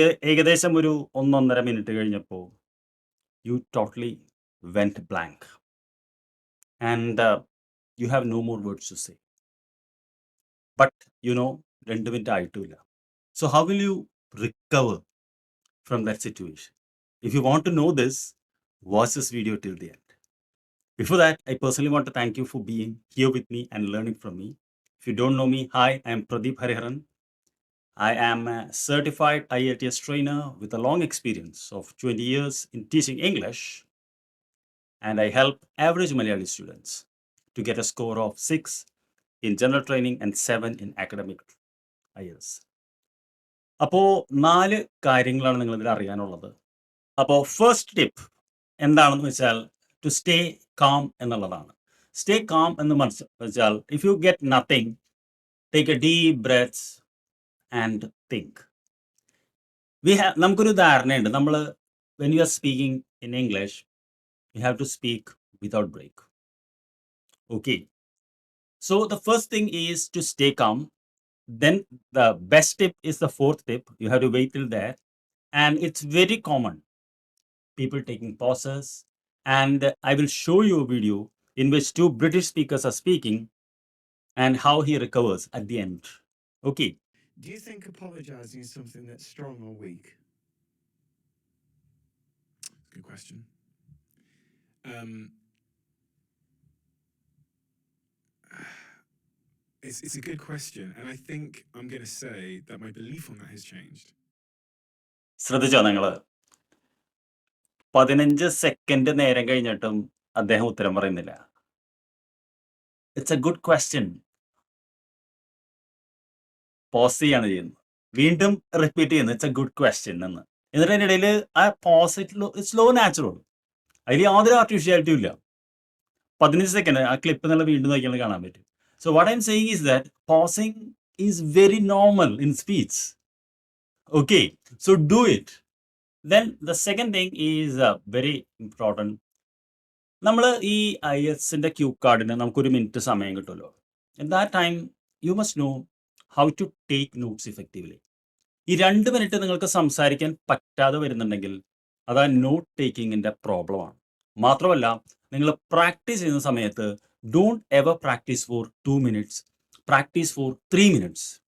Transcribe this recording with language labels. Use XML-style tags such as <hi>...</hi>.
<ml>ഏകദേശം ഒരു 1.5 മിനിറ്റ് കഴിഞ്ഞപ്പോൾ</ml> <en>You totally went blank and you have no more words to say. But 2 minute</en> <ml>ആയിട്ടുമില്ല.</ml> <en>So how will you recover from that situation? If you want to know this, watch this video till the end. Before that, I personally want to thank you for being here with me and learning from me. If you don't know me, hi, I am Pradeep Hariharan. I am a certified IELTS trainer with a long experience of 20 years in teaching English, and I help average Malayali students to get a score of 6 in general training and 7 in academic IELTS.</en> <ml>അപ്പോൾ 4 കാര്യങ്ങളാണ് നിങ്ങളിതിൽ അറിയാനുള്ളത്. അപ്പോൾ first tip എന്താണെന്ന് വെച്ചാൽ</ml> <en>to stay calm</en> <ml>എന്നുള്ളതാണ്.</ml> <en>stay calm</en> <ml>എന്ന് വെച്ചാൽ</ml> <en>If you get nothing, take a deep breaths and think.</en> <ml>നമുക്കൊരു ധാരണയുണ്ട്, നമ്മൾ</ml> <en>When you are speaking in English you have to speak without break. Okay, so the first thing is to stay calm. Then the best tip is the fourth tip. You have to wait till there, and it's very common. People taking pauses, and I will show you a video in which 2 British speakers are speaking and how he recovers at the end. Okay. Do you think apologizing is something that's strong or weak? Good question. It's a good question, and I think I'm going to say that my belief on that has changed.</en> <ml>ശ്രദ്ധിച്ചോ നിങ്ങൾ? 15 second നേരം കഴിഞ്ഞിട്ടും അദ്ദേഹം ഉത്തരം പറയുന്നില്ല.</ml> <en>It's a good question.</en> <ml>Pose ചെയ്യാണ് ചെയ്യുന്നത്, വീണ്ടും റിപ്പീറ്റ് ചെയ്യുന്നത്</ml> <en>it's a good question</en> <ml>എന്ന്. എന്നിട്ട് അതിൻ്റെ ഇടയിൽ ആ പോസ് സ്ലോ നാച്ചുറൽ, അതിൽ യാതൊരു ആർട്ടിഫിഷ്യാലിറ്റിയും ഇല്ല. 15 സെക്കൻഡ് ആ ക്ലിപ്പ് എന്നുള്ള വീണ്ടും നോക്കിയാൽ കാണാൻ പറ്റും.</ml> <en>So what I am saying is that pausing is very normal in speech. Okay, so do it. Then the second thing is very important.</en> <ml>നമ്മൾ ഈ IELTSന്റെ ക്യൂ കാർഡിന് നമുക്കൊരു മിനിറ്റ് സമയം കിട്ടുമല്ലോ.</ml> <en>In that time you must know how to take notes effectively.</en> <ml>ഈ 2 minute നിങ്ങൾക്ക് സംസാരിക്കാൻ പറ്റാതെ വരുന്നുണ്ടെങ്കിൽ അത് ആ നോട്ട് ടേക്കിങ്ങിൻ്റെ പ്രോബ്ലമാണ്. മാത്രമല്ല, നിങ്ങൾ പ്രാക്ടീസ് ചെയ്യുന്ന സമയത്ത്</ml> <en>Don't ever practice for 2 minutes, practice for 3 minutes.</en>